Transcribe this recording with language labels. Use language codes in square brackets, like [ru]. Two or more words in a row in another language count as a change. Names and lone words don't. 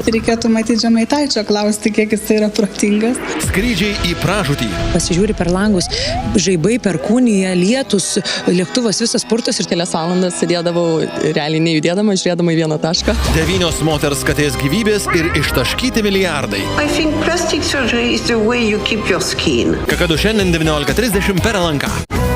[lt] Reikėtų matyti Žemaitaičio klausti, kiek jis yra protingas. Skrydžiai į pražūtį. Pasižiūri per langus, žaibai, perkūnija, lietus, lėktuvas, visas spurtas ir kelias valandas sėdėdavau realiai nejudėdama, žiūrėdama į vieną tašką. 9 moters katės gyvybės ir ištaškyti milijardai. [en] I think plastic surgery is the way you keep your skin. [lt] Kakadu šiandien 19:30 per LNK.